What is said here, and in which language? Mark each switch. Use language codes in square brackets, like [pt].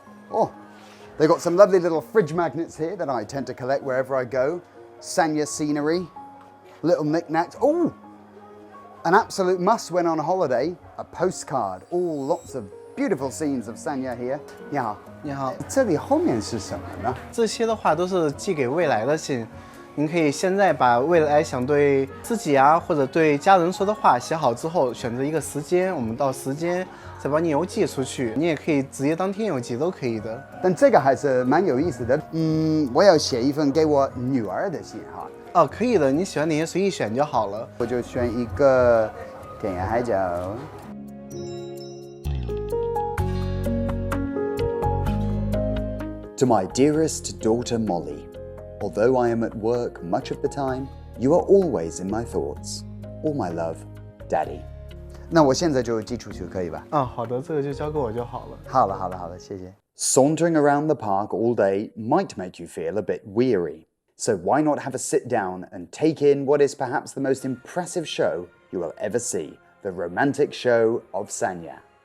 [en] Oh, they've got some lovely little fridge magnets here that I tend to collect wherever I go. Sanya scenery, little knickknacks. Oh, an absolute must when on holiday, a postcard. All lots of beautiful scenes of Sanya here. [zh] 你好，你好，这里后面是什么呢？这些的话都是寄给未来的信，您可以现在把未来想对自己啊或者对家人说的话写好之后，选择一个时间，我们到时间再把你邮寄出去。你也可以直接当天邮寄都可以的。但这个还是蛮有意思的。我要写一份给我女儿的信哈。哦，可以的，你喜欢哪些随意选就好了。我就选一个天涯海角。 [en] To my dearest daughter Molly, although I am at work much of the time, you are always in my thoughts. All my love, Daddy. [zh] 那我现在就寄出去可以吧？好的，这个就交给我就好了。好了，谢谢。 [en] Sauntering around the park all day might make you feel a bit weary. So why not have a sit down and take in what is perhaps the most impressive show you will ever see, the romantic show of Sanya.